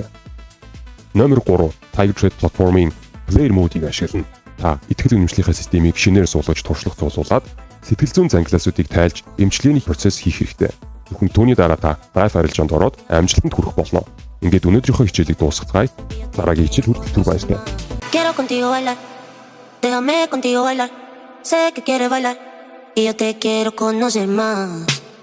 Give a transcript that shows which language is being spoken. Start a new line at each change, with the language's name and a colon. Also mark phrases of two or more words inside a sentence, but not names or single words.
Mongolian: Номер 3. Tiger Trade платформын
English: Player Mode-
Mongolian: ийг ашиглана. Та итгэл үнэмшлийнхээ системийг шинээр суулгаж туршлага цуглуулад сэтгэл зүйн зангилаасуудыг тайлж эмчилгээний процесс хийх хэрэгтэй. Зөвхөн түүний дараа та live арилжаанд ороод амжилтанд хүрэх болно. Ингээд өнөөдрийнхөө хичээлийг дуусгацгаая. Дараагийн хичээл хүртэл түр баярлалаа.
Spanish: Quiero contigo bailar, déjame contigo bailar, sé que quieres bailar y yo te quiero conocer más.